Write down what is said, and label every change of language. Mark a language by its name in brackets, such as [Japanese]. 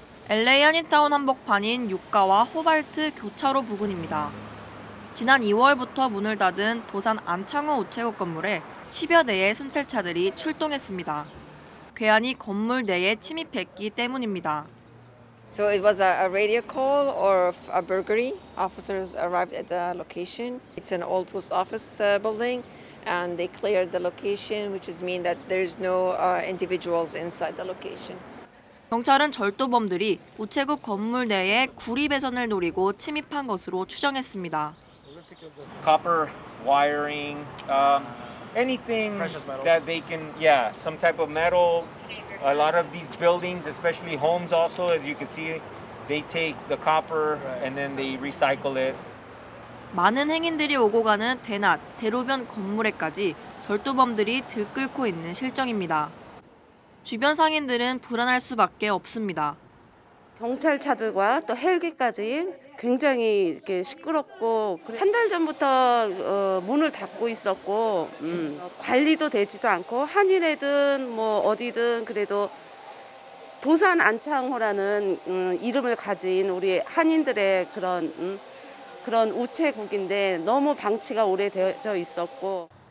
[Korean] LA 한인타운 한복판인 유가와 호발트 교차로 부근입니다. 지난 2월부터 문을 닫은 도산 안창호 우체국 건물에 10여 대의 순찰차들이 출동했습니다. 괴한이 건물 내에 침입했기 때문입니다. [English] So it was a radio call or a burglary. Officers arrived at the location. It's an old post office building, and they cleared the location, which is mean that there's no individuals inside the location. [Korean] 경찰은 절도범들이 우체국 건물 내에 구리배선을 노리고 침입한 것으로 추정했습니다. [English] Copper wiring, anything that they can, some type of metal. A lot of these buildings, especially homes also, as you can see, they take the copper and then they recycle it. [Korean] 많은 행인들이 오고 가는 대낮, 대로변 건물에까지 절도범들이 들끓고 있는 실정입니다. 주변 상인들은 불안할 수밖에 없습니다. 경찰차들과 또 헬기까지 굉장히 이렇게 시끄럽고 한 달 전부터 문을 닫고 있었고 관리도 되지도 않고 한인회든 뭐 어디든 그래도 도산 안창호라는 이름을 가진 우리 한인들의 그런 우체국인데 너무 방치가 오래되어 있었고